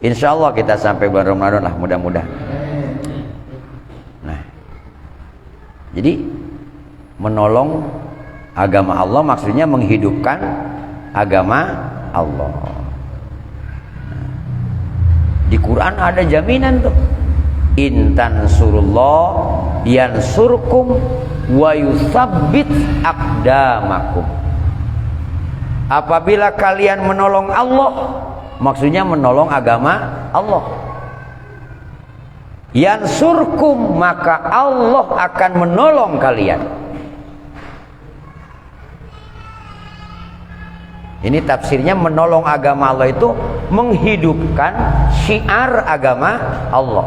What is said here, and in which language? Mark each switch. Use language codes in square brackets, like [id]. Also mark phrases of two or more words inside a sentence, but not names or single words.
[ar] إن شاء الله [id] kita sampai bulan Ramadan lah, mudah-mudahan. Nah, jadi menolong agama Allah maksudnya menghidupkan agama Allah. Di Quran ada jaminan tuh. [ar] إن تنصروا الله ينصركم ويثبت أقدامكم. [id] Apabila kalian menolong Allah, maksudnya menolong agama Allah. Yansurkum, maka Allah akan menolong kalian. Ini tafsirnya menolong agama Allah itu menghidupkan syiar agama Allah.